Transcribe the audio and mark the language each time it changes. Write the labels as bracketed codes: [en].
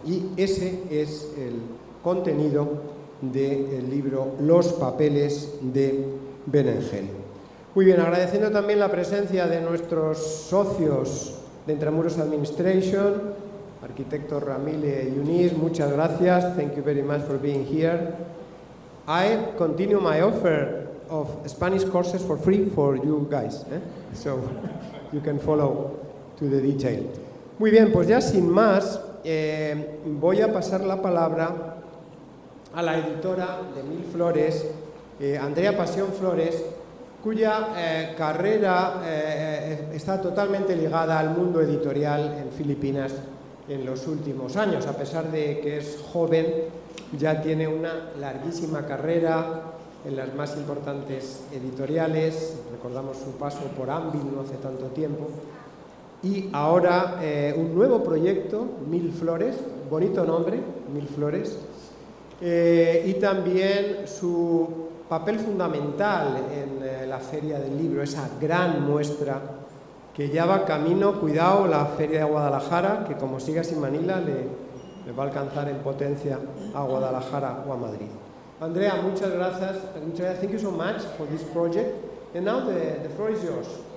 [es] Y ese es el contenido del libro Los papeles de Benengeli. Muy bien, agradeciendo también la presencia de nuestros socios de Intramuros Administration, arquitecto Ramile y Eunice, muchas gracias. [en] Thank you very much for being here. I continue my offer of Spanish courses for free for you guys, so you can follow to the detail. [es] Muy bien, pues ya sin más, voy a pasar la palabra a la editora de 1000 Flores, Andrea Pasión Flores, cuya carrera está totalmente ligada al mundo editorial en Filipinas en los últimos años. A pesar de que es joven, ya tiene una larguísima carrera en las más importantes editoriales. Recordamos su paso por Anvil no hace tanto tiempo. Y ahora un nuevo proyecto, 1000 Flores, bonito nombre, 1000 Flores, y también su papel fundamental en la Feria del Libro, esa gran muestra que ya va camino, cuidado, la Feria de Guadalajara, que como siga sin Manila le va a alcanzar en potencia a Guadalajara o a Madrid. Andrea, muchas gracias. [en] Thank you so much for this project. And now the floor is yours.